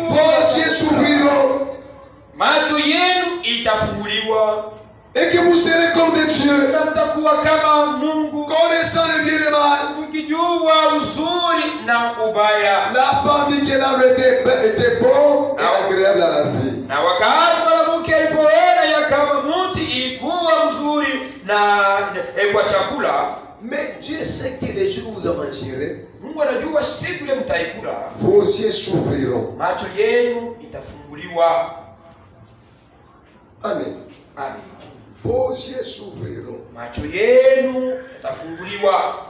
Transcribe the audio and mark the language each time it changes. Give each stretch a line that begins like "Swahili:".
French: vos yeux s'ouvriront
Swahili: macho yenu itafunguliwa
French: et que vous serez comme des dieux,
Swahili: na mtakuwa kama Mungu,
French: connaissant le bien et le mal.
Swahili: mkijua uzuri na ubaya.
French: La femme dit que l'arbre était bon et agréable à la vie.
Swahili: Na wakati mwanamke alipoona ya kama mti ilikuwa mzuri na kwa chakula,
French: Mais Dieu sait que les jours où vous en mangerez,
Swahili: Mungu anajua siku ile mtaikula
French: vos yeux s'ouvriront.
Swahili: macho yenu itafunguliwa. Amen. Amen.
French: Vos yeux s'ouvriront.
Swahili: Macho yenu yatafunguliwa